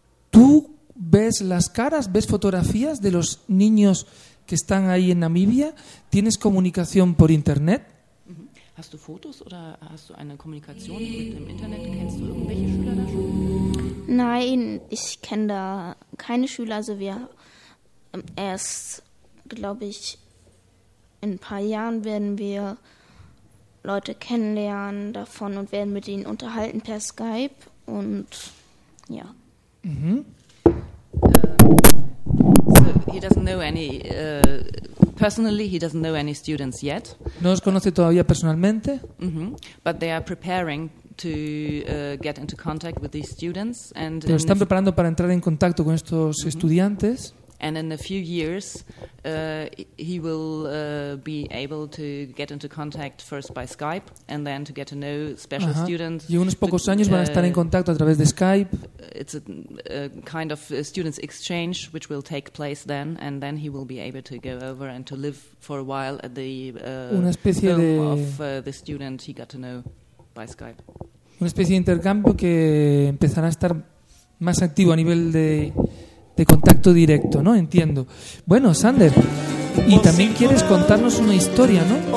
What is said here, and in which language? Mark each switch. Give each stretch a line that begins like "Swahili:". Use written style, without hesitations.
Spanish: ¿Tú ves las caras, ves fotografías de los niños que están ahí en Namibia? ¿Tienes comunicación por internet?
German: Hast du Fotos oder hast du eine Kommunikation mit dem Internet? Kennst du irgendwelche Schüler da schon? Nein, ich kenne da keine Schüler. Also wir erst, glaube ich, in ein paar Jahren werden wir Leute kennenlernen davon und werden mit ihnen unterhalten per Skype. Und ja.
English: So, he doesn't know any... Personally, he doesn't know any students yet.
Spanish: No los conoce todavía personalmente.
English: But they are preparing to get into contact with these students. And
Spanish: pero están preparando para entrar en contacto con estos estudiantes.
English: And in a few years, he will be able to get into contact first by Skype and then to get to know special students.
Spanish: Y unos pocos años van a estar en contacto a través de Skype.
English: It's a kind of a students exchange which will take place then, and then he will be able to go over and to live for a while at the the student he got to know by Skype.
Spanish: Una especie de intercambio que empezará a estar más activo a nivel de contacto directo, ¿no? Entiendo. Bueno, Sander, y también quieres contarnos una historia, ¿no?